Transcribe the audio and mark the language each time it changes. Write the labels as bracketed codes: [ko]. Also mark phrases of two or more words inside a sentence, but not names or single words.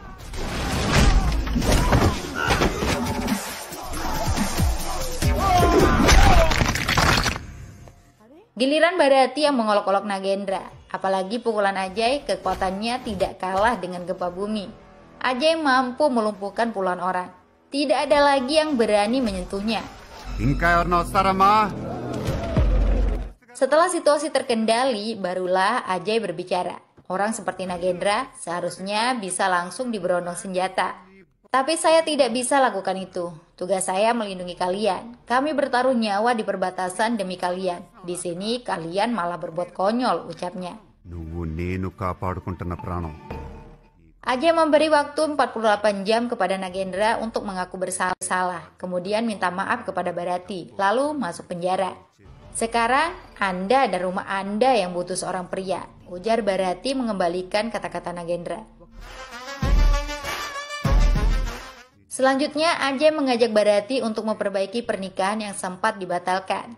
[id] Giliran Bharati yang mengolok-olok Nagendra. Apalagi pukulan Ajay kekuatannya tidak kalah dengan gempa bumi. Ajay mampu melumpuhkan puluhan orang. Tidak ada lagi yang berani menyentuhnya. [te] ఇంకా ఎవరిని వస్తారమ్మా? [id] Setelah situasi terkendali, barulah Ajay berbicara. Orang seperti Nagendra seharusnya bisa langsung diberondong senjata. Tapi saya tidak bisa lakukan itu. Tugas saya melindungi kalian. Kami bertaruh nyawa di perbatasan demi kalian. Di sini kalian malah berbuat konyol, ucapnya. [te] నువ్వు నేను కాపాడుకుంటున్న ప్రాణం. [id] Ajay memberi waktu 48 jam kepada Nagendra untuk mengaku bersalah, kemudian minta maaf kepada Bharati, lalu masuk penjara. Sekarang Anda dan rumah Anda yang butuh seorang pria, ujar Bharati mengembalikan kata-kata Nagendra. Selanjutnya Ajay mengajak Bharati untuk memperbaiki pernikahan yang sempat dibatalkan.